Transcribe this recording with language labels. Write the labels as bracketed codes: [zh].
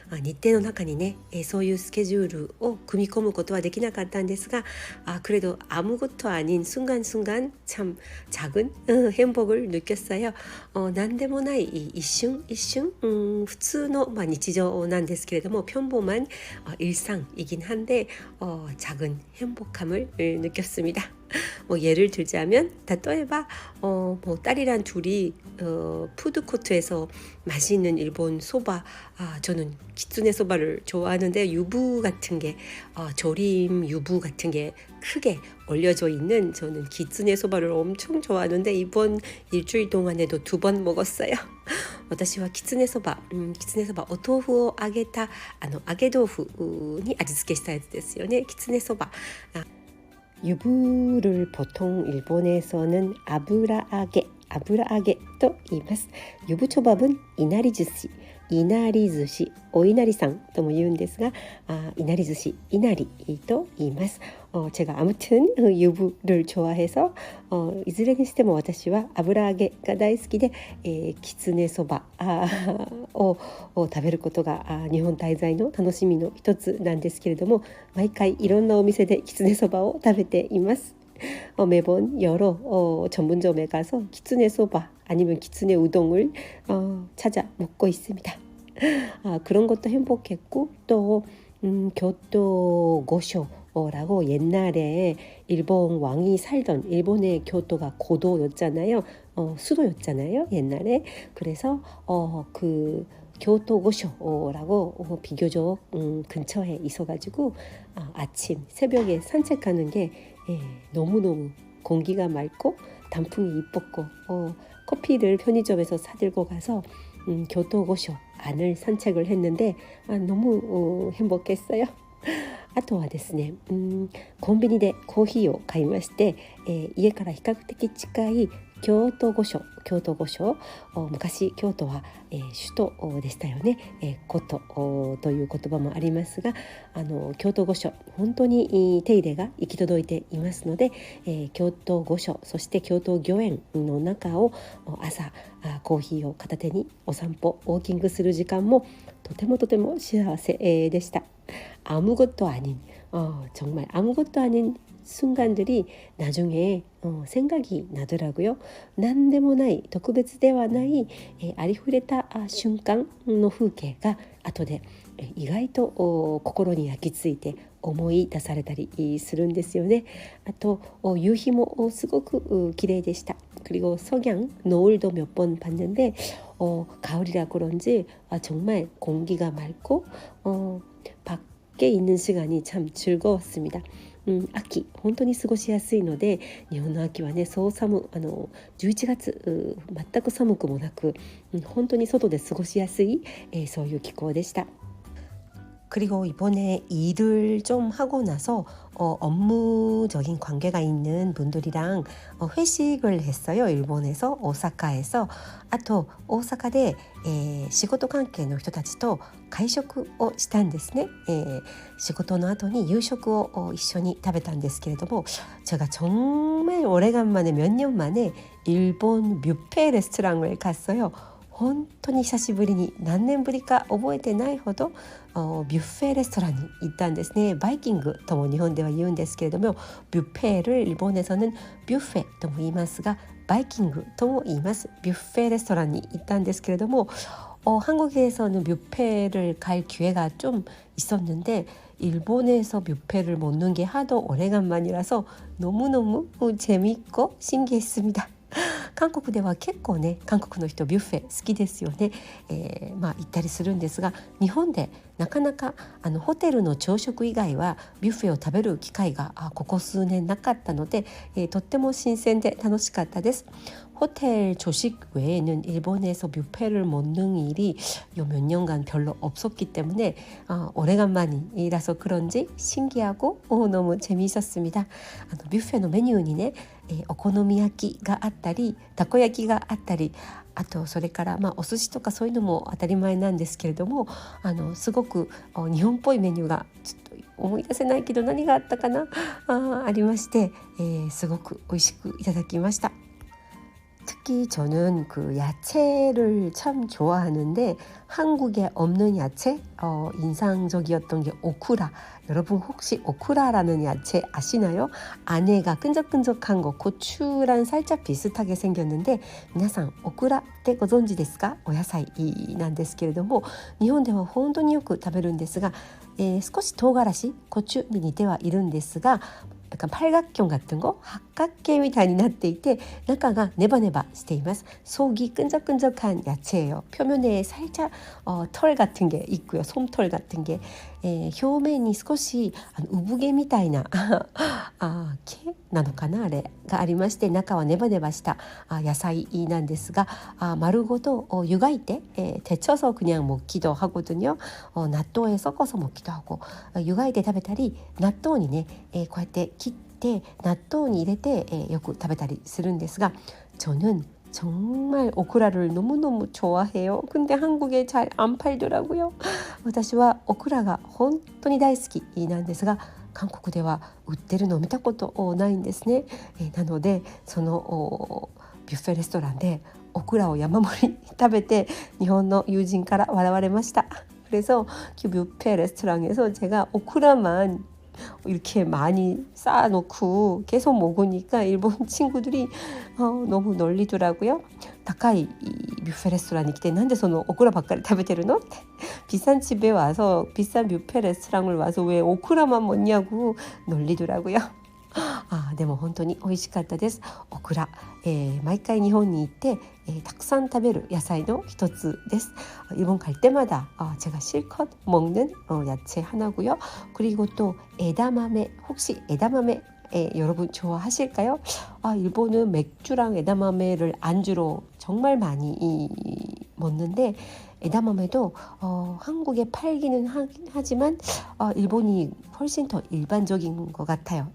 [ja] 日程の中にね、そういうスケジュールを組み込むことはできなかったんですが、 [ko] 그래도 아무것도 아닌 순간순간 참 작은 행복을 느꼈어요. [ja] 何でもない一瞬普通の日常なんですけれども [ko] 평범한 일상이긴 한데 작은 행복감을 느꼈습니다. 예를 들자면 [ja] 例えば [ko] 딸이랑 둘이 푸드코트에서 맛있는 일본 소바, 저는 기츠네 소바를 좋아하는데 유부 같은 게 조림 유부 같은 게 크게 올려져 있는 저는 기츠네 소바를 엄청 좋아하는데 이번 일주일 동안에도 2번 먹었어요. [ja] 私はキツネそば、お豆腐を揚げた揚げ豆腐に味付けしたやつですよね。キツネそば。 [ko] 유부를 보통 일본에서는 아브라아게 또 [ja] 言います. [ko] 유부초밥은 이나리즈시, 오이나리상 [ja] とも言うんですが、 [ko] 이나리즈시, 이나리 [ja] と言います. [ko] 제가 아무튼 유부를 좋아해서 [ja] いずれにしても私は油揚げが大好きで、きつねそばを食べることが日本滞在の楽しみの一つなんですけれども、毎回いろんなお店できつねそばを食べています。 [ko] 매번 여러 전문점에 가서 기츠네 소바 아니면 기츠네 우동을 찾아 먹고 있습니다. 그런 것도 행복했고 또 교토 고쇼라고 옛날에 일본 왕이 살던 일본의 교토가 고도였잖아요. 수도였잖아요. 옛날에. 그래서 그 교토 고쇼라고 비교적 근처에 있어가지고 아침 새벽에 산책하는 게 너무너무 공기가 맑고 단풍이 이뻤고 커피를 편의점에서 사들고 가서 교토고쇼 안을 산책을 했는데 너무 행복했어요. [ja] あとはですね、コンビニでコーヒーを買いまして、家から比較的近い京都御所、昔京都は、首都でしたよね、古都という言葉もありますが、京都御所本当に手入れが行き届いていますので、京都御所そして京都御苑の中を朝コーヒーを片手にお散歩ウォーキングする時間もとても幸せでした。 [ko] 아무것도 아닌 정말 아무것도 아닌 순간들이 나중에 생각이 나더라고요. [ja] 何でもない特別ではないありふれた瞬間の風景が後で意外と心に焼き付いて思い出されたりするんですよね。あと夕日もすごく綺麗でした。 [ko] 그리고 석양 노을도 몇 번 봤는데 가을이라 그런지 정말 공기가 맑고 밖에 있는 시간이 참 즐거웠습니다. [ja] 秋本当に過ごしやすいので、日本の秋はねそう11月全く寒くもなく、本当に外で過ごしやすい、そういう気候でした。 [ko] 그리고 이번에 일을 좀 하고 나서 업무적인 관계가 있는 분들이랑 회식을 했어요. 일본에서 오사카에서. [ja] あと大阪で、仕事関係の人たちと会食をしたんですね。仕事の後に夕食を一緒に食べたんですけれども、 [ko] 제가 정말 오래간만에 몇 년 만에 일본 뷔페 레스토랑을 갔어요. [ja] 本当に久しぶりに何年ぶりか覚えてないほどビュッフェレストランに行ったんですね。バイキングとも日本では言うんですけれども、ビュッフェ [ko] 를 일본에서는 [ja] ビュッフェとも言いますがバイキングとも言います。ビュッフェレストランに行ったんですけれども、 [ko] 한국에서는 뷔페를 갈 기회가 좀 있었는데 일본에서 뷔페를 먹는 게 하도 오래간만이라서 너무너무 재밌고 신기했습니다. [ja] 韓国では結構ね韓国の人ビュッフェ好きですよね。行ったりするんですが、日本でなかなかホテルの朝食以外はビュッフェを食べる機会がここ数年なかったので、とっても新鮮で楽しかったです。 [ko] 호텔 조식 외에는 일본에서 뷔페를 먹는 일이 몇 년간 별로 없었기 때문에 오래간만이라서 그런지 신기하고 너무 재미있었습니다. 뷔페의 메뉴에 [ja] お好み焼きがあったりたこ焼きがあったり、あとそれからお寿司とかそういうのも当たり前なんですけれども、すごく日本っぽいメニューがちょっと思い出せないけど何があったかな、ありまして、すごく美味しくいただきました。 [ko] 특히 저는 그 야채를 참 좋아하는데 한국에 없는 야채 인상적이었던 게 오크라. 여러분 혹시 오크라라는 야채 아시나요? 안에가 끈적끈적한 거 고추랑 살짝 비슷하게 생겼는데 [ja] 皆さん [ko] 오크라 [ja] ってご存知ですか? お野菜なんですけれども、日本では本当によく食べるんですが、少し唐辛子、고추に似てはいるんですが、 [ko] 약간 팔각형 같은 거 삼각 [ja] 形みたいになっていて中が [ko] 네바네바 [ja] しています。 [ko] 속이 끈적끈적한 야채예요. 표면에 살짝 털 같은 게 있고요. 솜털 같은 게 [ja] 表面に少し産毛みたいな毛なのかなあれがありまして、中はネバネバした野菜なんですが、丸ごと湯がいて [ko] 데쳐서 그냥 먹기도 하거든요. 納豆에 섞어서 먹기도 하고, [ja] 湯がいて食べたり納豆にねこうやって切って納豆に入れてよく食べたりするんですが、 [ko] 저는 정말 오크라를 너무너무 좋아해요. 근데 한국에 잘 안 팔더라고요. [ja] 私はオクラが本当に大好きなんですが、韓国では売ってるのを見たことないんですね。なのでそのビュッフェレストランでオクラを山盛り食べて日本の友人から笑われました。 [ko] 그래서 그 뷔페 레스토랑에서 제가 오크라만 이렇게 많이 쌓아놓고 계속 먹으니까 일본 친구들이 너무 놀리더라고요. 가까이 뷔페 레스토랑에 [ja] 来て なんでそのオクラばっかり食べてるの? [ko] 비싼 집에 와서 비싼 뷔페 레스토랑을 와서 왜 오크라만 먹냐고 놀리더라고요. [ja] でも本当に美味しかったです。オクラ、毎回日本に行って、たくさん食べる野菜の一つです。 [ko] 일본 갈 때마다 제가 실컷 먹는 야채 하나고요. 그리고 또 에다마메, 혹시 에다마메 여러분 좋아하실까요? 일본은 맥주랑 에다마메를 안주로 정말 많이 먹는데 에다마메도 한국에 팔기는 하지만 일본이 훨씬 더 일반적인 것 같아요.